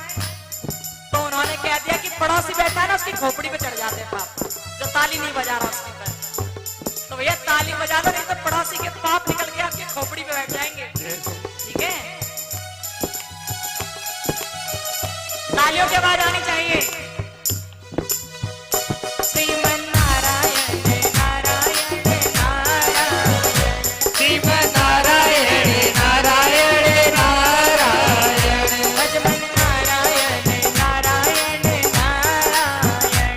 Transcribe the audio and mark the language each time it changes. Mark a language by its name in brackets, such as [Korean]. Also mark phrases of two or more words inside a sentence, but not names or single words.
[Hindi] तो उन्होंने कह दिया कि पड़ोसी बैठा है ना, उसकी खोपड़ी पे चढ़ जाते हैं पाप, जो ताली नहीं बजा रहा उसके पर। तो भैया ताली बजा लो, नहीं तो पड़ोसी के पाप निकल के आपकी खोपड़ी पे बैठ जाएंगे। ठीक है, तालियों की आवाज आनी चाहिए। श्रीमन नारायण नारायण नारायण, श्रीमन नारायण नारायण नारायण, भजमन नारायण नारायण नारायण,